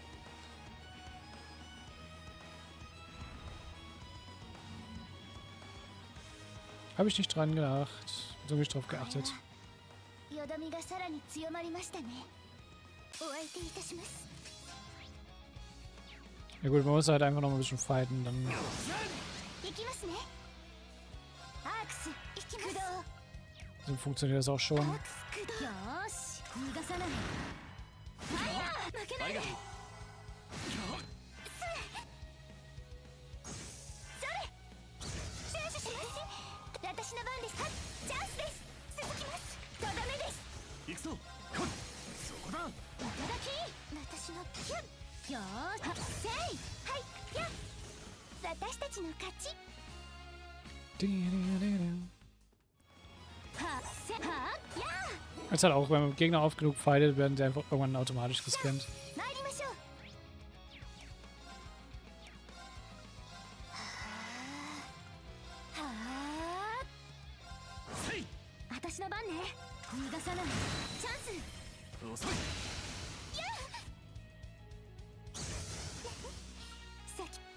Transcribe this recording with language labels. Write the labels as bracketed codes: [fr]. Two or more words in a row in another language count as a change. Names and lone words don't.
[de] Habe ich nicht dran gedacht. So nicht drauf geachtet. [ja] よどみがさらに強まりましたね。お相手いたします。 [de] Ja gut, man muss halt einfach noch mal ein bisschen fighten, dann. [ja] 行きますね。アークス、行きます。 [de] Dann funktioniert das auch schon. [ja] アークス駆動。よーし、逃がさない。ファイヤー。負けないで。私の番です。チャンスです。続きます。とどめです。行くぞ。そこだ。いただき。私のキュン。よーし。せい。はい。や。私たちの勝ち。は。せ。は。や。 [de] Jetzt halt auch, wenn man Gegner oft genug fightet, werden sie einfach irgendwann automatisch gescannt. [ja] 参りましょう。はあ。せい。私の番ね。逃がさない。チャンス。遅い。やあ。先。